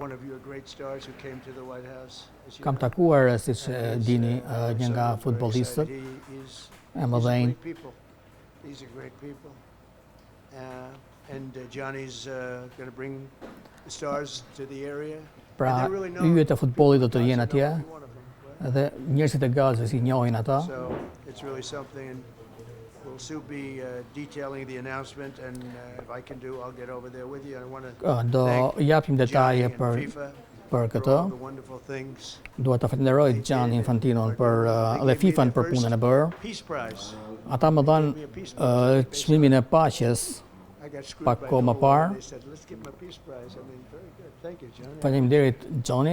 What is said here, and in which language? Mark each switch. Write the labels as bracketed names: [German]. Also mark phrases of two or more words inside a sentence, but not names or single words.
[Albanian] Kam takuar, siç e dini, një nga futbollistët e mëdhenj. Pra, yjet e futbollit do të jenë atje, dhe njerëzit e Gazës I njohin ata. [English] We'll soon be detailing the announcement, and if I can do, I'll get over there with you. I want to do [Albanian] japim detaje për për këtë. Dua ta falenderoj Gianni Infantinon dhe FIFA-n për punën e bërë. Ata më dhanë çmimin e paqes pak kohë më parë. Faleminderit Johnny.